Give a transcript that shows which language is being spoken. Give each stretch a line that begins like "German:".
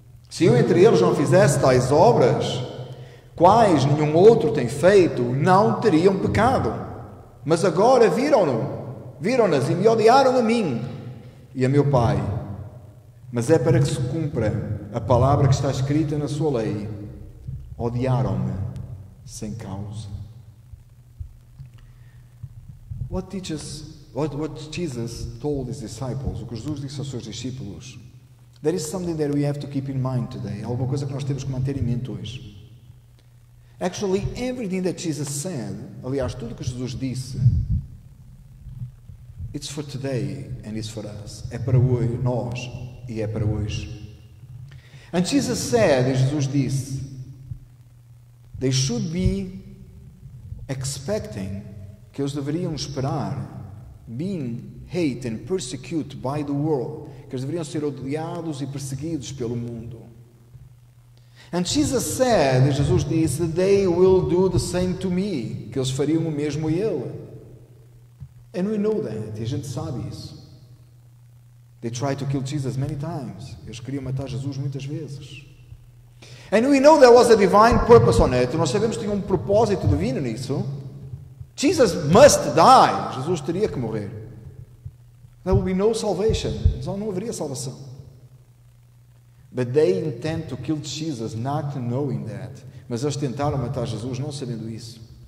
Portuguese: Se eu entre eles não fizesse tais obras, quais nenhum outro tem feito, não teriam pecado. Mas agora viram-nas e me odiaram a mim e a meu Pai. Mas é para que se cumpra a palavra que está escrita na sua lei: odiaram-me sem causa.
English: What Jesus told his disciples,
Portuguese: o que Jesus disse aos seus discípulos,
English: there is something that we have to keep in mind today.
Portuguese: Alguma coisa que nós temos que manter em mente hoje.
English: Actually, everything that Jesus said,
Portuguese: aliás, tudo o que Jesus disse,
English: it's for today and it's for us.
Portuguese: É para hoje, nós, e é para hoje.
English: And Jesus said,
Portuguese: e Jesus disse,
English: they should be expecting,
Portuguese: que eles deveriam esperar,
English: being hated and persecuted by the world,
Portuguese: que eles deveriam ser odiados e perseguidos pelo mundo.
English: And Jesus said,
Portuguese: e Jesus disse,
English: they will do the same to me,
Portuguese: que eles fariam o mesmo a ele.
English: And we know that,
Portuguese: e a gente sabe isso.
English: They tried to kill Jesus many times.
Portuguese: Eles queriam matar Jesus muitas vezes.
English: And we know there was a divine purpose on it.
Portuguese: Nós sabemos que tinha um propósito divino nisso.
English: Jesus must die.
Portuguese: Jesus teria que morrer.
English: There will be no salvation.
Portuguese: Não haveria salvação.
English: But they intend to kill Jesus not knowing that.
Portuguese: Mas eles tentaram matar Jesus não sabendo isso.